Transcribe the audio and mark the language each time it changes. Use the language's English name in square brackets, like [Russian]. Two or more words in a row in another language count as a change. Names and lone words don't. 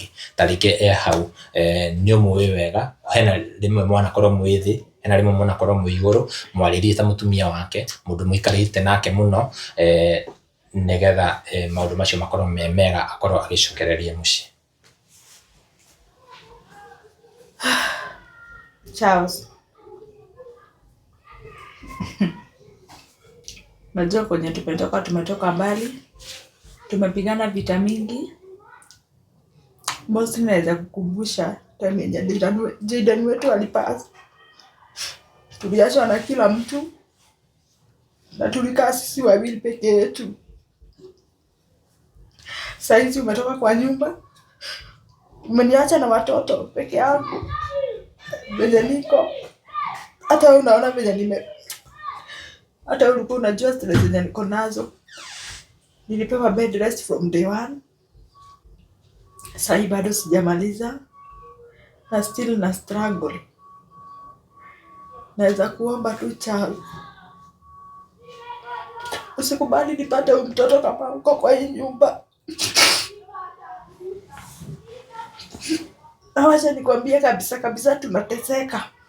[Kikuyu] Ta rĩngĩ hau nĩ ũmũĩ wega, hena rĩmwe mwanakorwo mwĩ thĩ, hena rĩmwe mwanakorwo mwĩ igũrũ, mwarĩrie ta mũtumia wake, mũndũ mũikarĩte nake mũno, nĩgetha maũndũ macio makorwo me mega, akorwo agĩcokereria mũciĩ. Charles. [Swahili] Najua kwenye tumetoka mbali, tumepigana vita mingi. Mostly naweza kukumbusha time yenye Jayden wetu alipasa. Tuliachwa na kila mtu na tulikaa sisi wawili peke yetu. Saizi umetoka kwa nyumba, umeniacha na watoto peke yangu. Venye niko, hata wewe unaona venye hata wewe ulikuwa unajua stress zenye niko nazo. [English] Nilipewa bed rest from day one. [Swahili] Sasa bado sijamaliza na still na struggle. Naweza kuomba tu Charles, usikubali nipate mtoto kama uko kwa hii nyumba. Awacha nikwambie kabisa tunateseka.